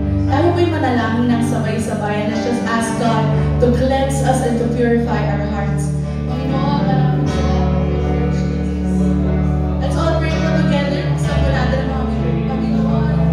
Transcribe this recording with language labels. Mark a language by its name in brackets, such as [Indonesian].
[Filipino] Tayo po'y manalangin ng sabay-sabay. [English] Let's just ask God to cleanse us and to purify our hearts. [Filipino] Panginoon, maraming salamat po, [English] Lord Jesus. Let's all pray for together. [Filipino] Sabi natin mga Panginoon.